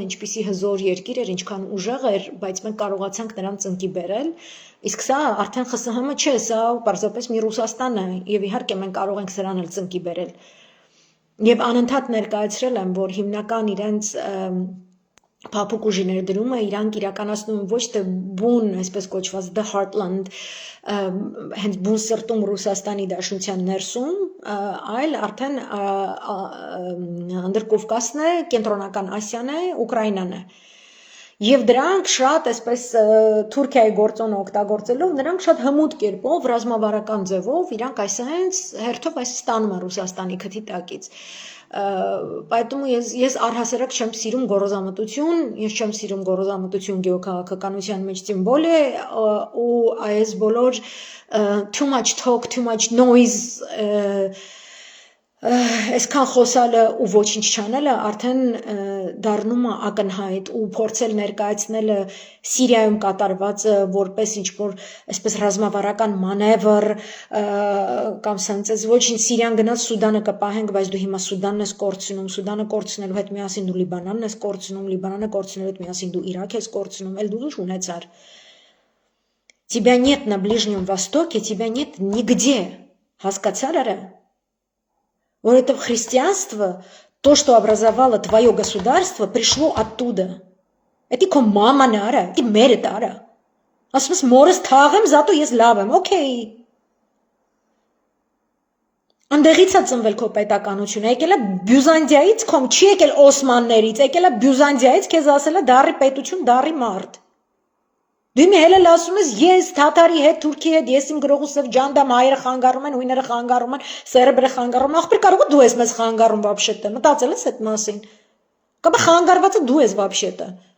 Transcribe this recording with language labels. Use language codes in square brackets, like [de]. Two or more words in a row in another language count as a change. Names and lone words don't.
[hy] ինչպիսի հզոր երկիր էր, ինչքան ուժեղ էր, բայց մենք կարողացանք նրան ծնկի բերել։ Իսկ սա արդեն ԽՍՀՄ չէ, սա պարզապես մի Ռուսաստան է, եւ իհարկե մենք կարող ենք սրան էլ ծնկի բերել։ Եվ անընդհատ ներկայացրել եմ, որ հիմնական իրենց փափուկ ուժի ներդրումը իրանք իրականացնում ոչ թե բուն, այսպես [en] կոչված the heartland, [hy] հենց բուն սրտում Ռուսաստանի Դաշնության ներսում, այլ արդեն Անդրկովկասն է, Կենտրոնական Ասիան է, Ուկրաինան է։ Եվ դրանք շատ, այսպես Թուրքիայի գործոնը օգտագործելով, դրանք շատ հմուտ կերպով, ռազմավարական ձևով, իրանք այսենց հերթով այս ստանում են Ռուսաստանի քթի տակից։ Поэтому ես առհասարակ չեմ սիրում գոռոզամտություն, ես չեմ սիրում գոռոզամտություն գեոքաղաքականության մեջ [ru] тем более [hy] ու այս բոլոր [en] too much talk, too much noise [hy] այսքան խոսալը ու ոչինչ չանելը արդեն դառնում է ակնհայտ ու փորձել ներկայացնելը Սիրիայում կատարվածը որպես ինչ-որ այսպես ռազմավարական մանևր կամ սենց ոչինչ Սիրիան գնաց Սուդանը կպահենք, բայց դու հիմա Սուդանն ես կորցնում, Սուդանը կորցնելու հետ միասին դու Լիբանանն ես կորցնում, Լիբանանը կորցնելու հետ միասին դու Իրաք ես կորցնում, էլ դու ինչ ունեցար։ [ru] Тебя нет на Ближнем Востоке, тебя нет нигде, [hy] հասկացար արա։ Որովհետև [ru] христианство, то, что образовало твое государство, пришло оттуда. [hy] Это քո մաման է, արա, это մերդ արա։ Ասում ես մորս թաղեմ, зато ես լավ եմ, օքեյ։ Անդեղից է ծնվել քո պետականությունը, եկել է Բյուզանդիայից, քոմ չի եկել Օսմաններից, եկել է Բյուզանդիայից, քեզ ասել է դարի պետություն, դարի մարդ։ Դու մի հելել ասում ես, ես թաթարի հետ, Թուրքի հետ, ես իմ գրողուսով ջանդամ, հայերը խանգարում են, հույները խանգարում են, սերբերը խանգարում են, ախպեր կարող դու ես մեզ խանգարում վաբշետը, մտածել ես այդ մասին։ Կամ խանգարվածը դու ես վաբշետը։